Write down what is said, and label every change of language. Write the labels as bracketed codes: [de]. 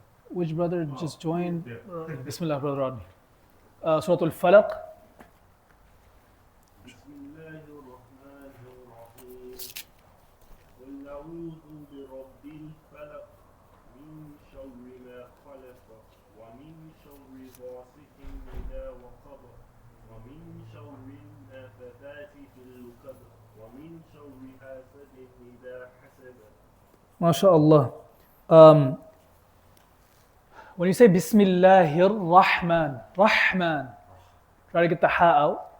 [en] Which brother just joined? Bismillah, brother Rodney. Surah Al-Falaq. [ar] بسم الله الرحمن الرحيم قل أعوذ برب الفلق من شر ما خلق ومن شر غاسق إذا وقب ومن شر النفاثات في العقد ومن شر حاسد إذا حسد. [en] MashaAllah. When you say Bismillahir Rahman, Rahman, try to get the ha out.